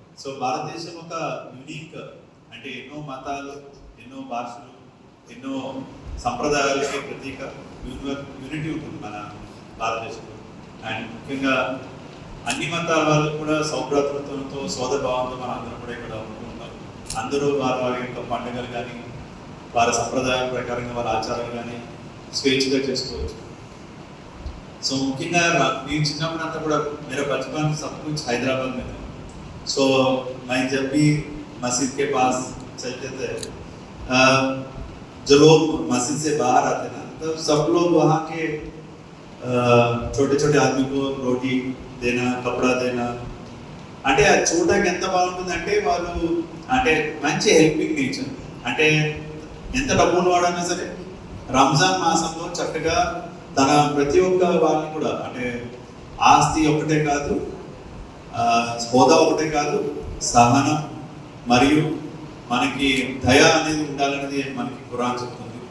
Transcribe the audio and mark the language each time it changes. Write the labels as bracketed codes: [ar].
[te] So భారతదేశం ఒక unique, అంటే ఎన్నో మతాలు, ఎన్నో భాషలు, ఎన్నో సంప్రదాయాలకి ప్రతీక యూనిటీ ఉంటుంది మన భారతదేశంలో. అండ్ ముఖ్యంగా అన్ని మతాల వాళ్ళు కూడా సౌభ్రాతృత్వంతో, సోదరభావంతో మన అందరం కూడా ఇక్కడ ఉంటూ ఉంటాం. అందరూ వారి యొక్క పండుగలు కానీ, వారి సంప్రదాయం ప్రకారంగా వారి ఆచారాలు కానీ స్వేచ్ఛగా చేసుకోవచ్చు. సో ముఖ్యంగా నేను చిన్నప్పుడు అంతా కూడా [hi] मेरा बचपन सब कुछ हैदराबाद में था. सो मैं जब भी मस्जिद के पास चलते थे, जो लोग मस्जिद से बाहर आते ना, तो सब लोग वहाँ के छोटे छोटे आदमी को रोटी देना, कपड़ा देना, [te] అంటే అది చూడడానికి ఎంత బాగుంటుందంటే వాళ్ళు అంటే మంచి హెల్పింగ్ నేచర్. అంటే ఎంత డబ్బులు వాడన్నా సరే రంజాన్ మాసంలో చక్కగా తన ప్రతి ఒక్క వాళ్ళని కూడా అంటే ఆస్తి ఒకటే కాదు, హోదా ఒకటే కాదు, సహనం మరియు మనకి దయ అనేది ఉండాలనేది మనకి ఖురాన్ చెప్తుంది.